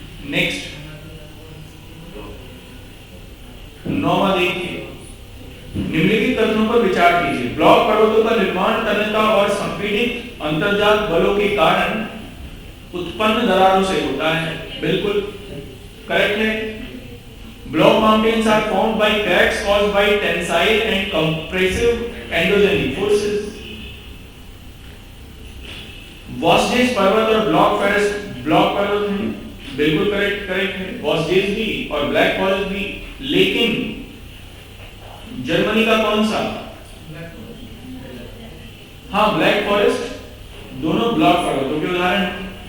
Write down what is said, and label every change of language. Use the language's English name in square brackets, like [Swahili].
[Hindi] Next 9वां देखिए, निम्नलिखित कथनों पर विचार कीजिए। ब्लॉक पर्वतों का निर्माण तन्यता और संपीड़ित अंतर्जात बलों के कारण उत्पन्न दरारों से होता है। बिल्कुल करेक्ट है। [English] Block mountains are formed by cracks caused by tensile and compressive endogenic forces. [Hindi] वॉस्जेस पर्वत और ब्लॉक पर्वत हैं, बिल्कुल करेक्ट है। वॉस्जेस भी और ब्लैक फॉरेस्ट भी। लेकिन जर्मनी का कौन सा? हाँ, ब्लैक फॉरेस्ट दोनों ब्लॉक पर्वतों के उदाहरण हैं।